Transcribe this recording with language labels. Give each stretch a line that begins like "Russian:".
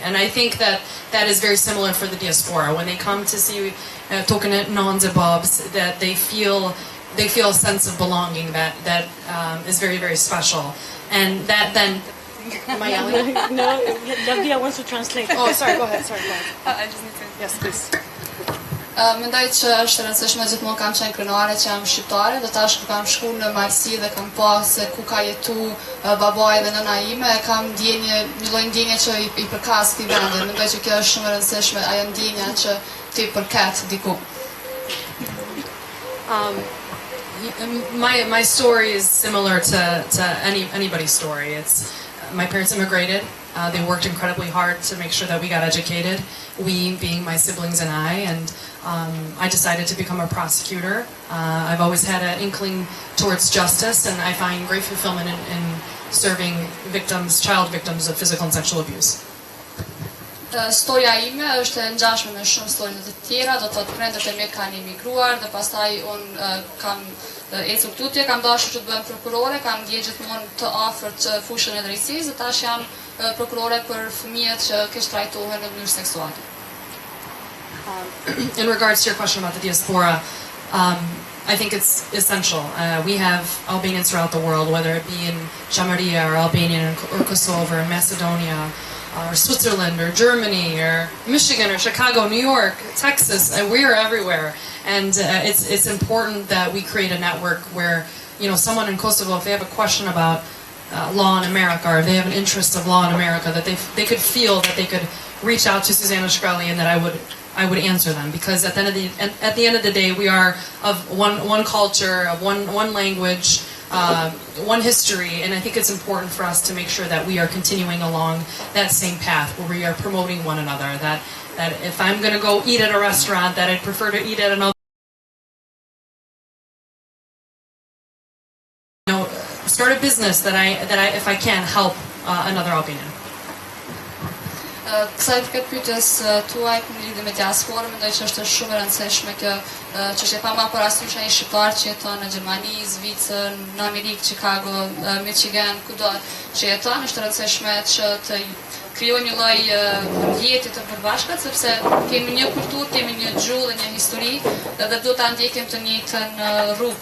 English: And I think that is very similar for the diaspora. When they come to see Tokenet Nonzebobs, that they feel a sense of belonging that is very, very special. And that then... Am I yelling? No, Lavdia wants to translate. Oh, sorry, go ahead. I just need to... Yes, please.
Albanian: Mendoj që është rëndësishme gjithmonë kam qenë krenare që jam shqiptare, dhe tash kur kam shku në Marsi dhe kam pa se ku ka jetu babaj dhe nëna ime, kam ndjenje, një lloj ndjenje që i përkas këtij vendi. Mendoj që kjo është shumë e rëndësishme, ajo ndjenja që ti përket diku.
English: My story is similar to anybody's story. My parents immigrated. They worked incredibly hard to make sure that we got educated. We being my siblings and and I decided to become a prosecutor. I've always had an inkling towards justice, and I find great fulfillment in serving child victims of physical and sexual abuse.
Albanian: Storia ime është e ngjashme me shumë storie të tjera, do të thotë prindërit e mi kanë emigruar dhe pastaj kam ecur tutje, kam dashur që të bëhem prokurore, kam ndjekur gjithmonë të afërt fushën e drejtësisë, dhe tash jam prokurore për fëmijët që keq trajtohen në mënyrë seksuale.
English: In regards to your question about the diaspora, I think it's essential. We have Albanians throughout the world, whether it be in Chamaria or Albania or Kosovo or Macedonia or Switzerland or Germany or Michigan or Chicago, New York, Texas, and we're everywhere. And it's important that we create a network where, someone in Kosovo, if they have a question about law in America, or if they have an interest of law in America, that they could feel that they could reach out to Susanna Shkreli and that I would answer them, because at the end of the day, we are of one culture, of one language, one history, and I think it's important for us to make sure that we are continuing along that same path where we are promoting one another. That if I'm going to go eat at a restaurant, that I'd prefer to eat at another. Start a business that I if I can help another Albanian.
Albanian: Kësaj përket pyetjes tuaj në lidhje me diasporën, mendoj që është shumë e rëndësishme kjo çështje, pa më parasysh ai shqiptar që jeton në Gjermani, Zvicër, në Amerikë, Chicago, Michigan, kudo që jeton, është e rëndësishme që të krijojmë një lloj mjeti të përbashkët, sepse kemi një kulturë, kemi një gjuhë dhe një histori, dhe duhet ta ndjekim të njëjtën rrugë.